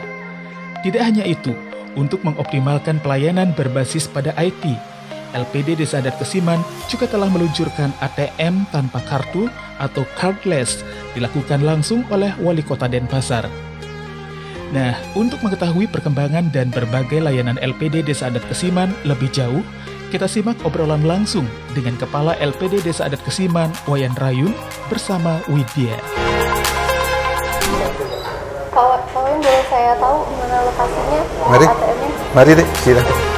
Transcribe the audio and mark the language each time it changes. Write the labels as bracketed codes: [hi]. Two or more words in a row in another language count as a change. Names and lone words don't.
[id] Tidak hanya itu, untuk mengoptimalkan pelayanan berbasis pada IT, LPD Desa Adat Kesiman juga telah meluncurkan ATM tanpa kartu atau cardless, dilakukan langsung oleh Wali Kota Denpasar. Nah, untuk mengetahui perkembangan dan berbagai layanan LPD Desa Adat Kesiman lebih jauh, kita simak obrolan langsung dengan Kepala LPD Desa Adat Kesiman, Wayan Rayun, bersama Widya. Pak Wayan, boleh saya tahu di mana lokasinya ATM-nya? Mari deh, silakan.